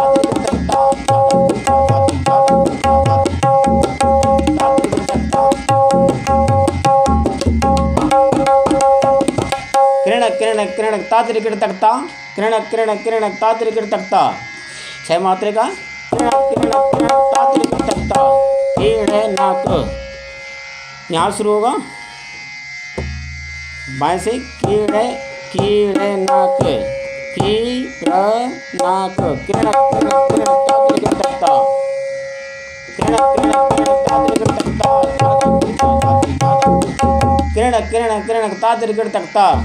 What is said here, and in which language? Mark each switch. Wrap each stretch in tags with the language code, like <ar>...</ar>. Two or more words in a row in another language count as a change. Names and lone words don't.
<hi>किरणक किरणक किरणक ता तिरकेट तकता, किरणक किरणक किरणक ता तिरकेट तकता, 6 मात्रे का। किरणक किरणक किरणक ता तिरकेट तकता, कीड़े नाक, यहाँ शुरू होगा बाएं से। कीड़े कीड़े नाक, नाक, किरणक किरणक किरणक ता तिरकेट तकता, किरणक किरणक किरणक ता तिरकेट तकता, किरणक किरणक किरणक ता तिरकेट तकता।</hi>